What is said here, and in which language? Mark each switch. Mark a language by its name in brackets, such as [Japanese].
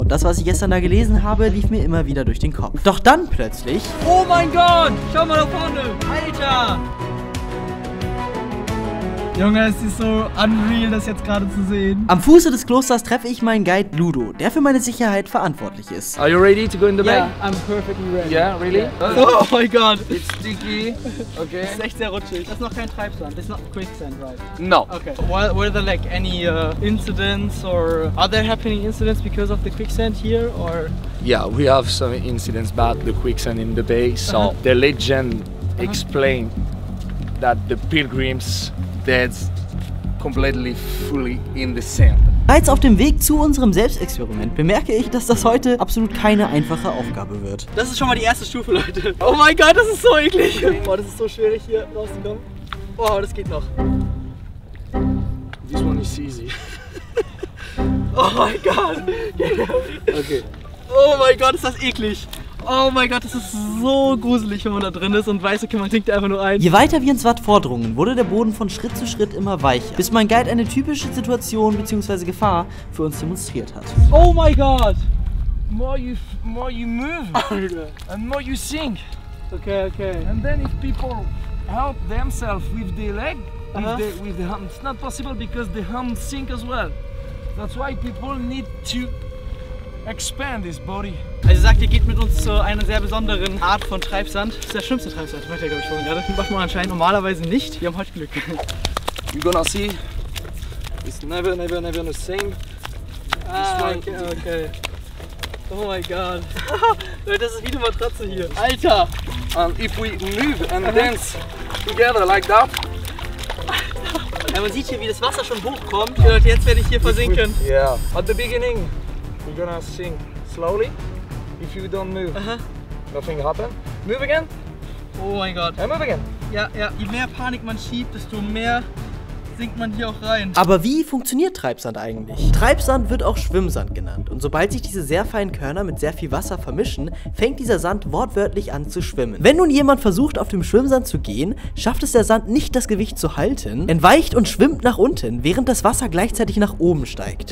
[German] Und das, was ich gestern da gelesen habe, lief mir immer wieder durch den Kopf. Doch dann plötzlich... Oh mein Gott! Schau mal da vorne! Alter! Junge, es ist so unreal, das jetzt gerade zu sehen. Am Fuße des Klosters treffe ich meinen Guide Ludo, der für meine Sicherheit verantwortlich ist. [English] Are you ready to go in the bag? Yeah, I'm perfectly ready. Yeah, really? [German] Oh mein Gott. [English] It's sticky. Okay. [German] Das ist echt sehr rutschig. Das ist noch kein Treibsand. Das ist [English] not quicksand, right? No. Okay. Were there like any incidents or are there happening incidents because of the quicksand here or? Yeah, we have some incidents about the quicksand in the bay. So the legend explained that the pilgrims dead completely fully in the sand. [German] Bereits auf dem Weg zu unserem Selbstexperiment bemerke ich, dass das heute absolut keine einfache Aufgabe wird. Das ist schon mal die erste Stufe, Leute. Oh mein Gott, das ist so eklig. Boah, das ist so schwierig hier rauszukommen. Oh, das geht noch. [English] This one is easy. [German] Oh mein Gott. Okay. Oh mein Gott, ist das eklig. Oh mein Gott, das ist so gruselig, wenn man da drin ist und weiß, okay, man klingt einfach nur ein. Je weiter wir ins Watt vordrungen, wurde der Boden von Schritt zu Schritt immer weicher, bis mein Guide eine typische Situation bzw. Gefahr für uns demonstriert hat. Oh mein Gott! [English] More you move, [German] Alter. [English] and more you sink. Okay, okay. And then if people help themselves with their leg, with the hand, it's not possible because the hand sink as well. That's why people need to expand this body. [German] Also sagt, ihr geht mit uns zu einer sehr besonderen Art von Treibsand. Das ist der schlimmste Treibsand, meint ihr, glaube ich, vorhin gerade. Macht man anscheinend normalerweise nicht. Wir haben heute Glück. [English] You're gonna see, it's never the same. [German] Ah, okay, okay. Oh mein Gott. Leute, das ist wie eine Matratze hier. Alter! [English] And if we move and dance together like that. [German] Ja, man sieht hier, wie das Wasser schon hochkommt. Leute, jetzt werde ich hier versinken. [English] Yeah. At the beginning, we're gonna sink slowly. If you don't move, nothing happen. Move again. [German] Oh mein Gott. [English] And move again. [German] Ja, ja. Je mehr Panik man schiebt, desto mehr sinkt man hier auch rein. Aber wie funktioniert Treibsand eigentlich? Treibsand wird auch Schwimmsand genannt und sobald sich diese sehr feinen Körner mit sehr viel Wasser vermischen, fängt dieser Sand wortwörtlich an zu schwimmen. Wenn nun jemand versucht, auf dem Schwimmsand zu gehen, schafft es der Sand nicht, das Gewicht zu halten, entweicht und schwimmt nach unten, während das Wasser gleichzeitig nach oben steigt.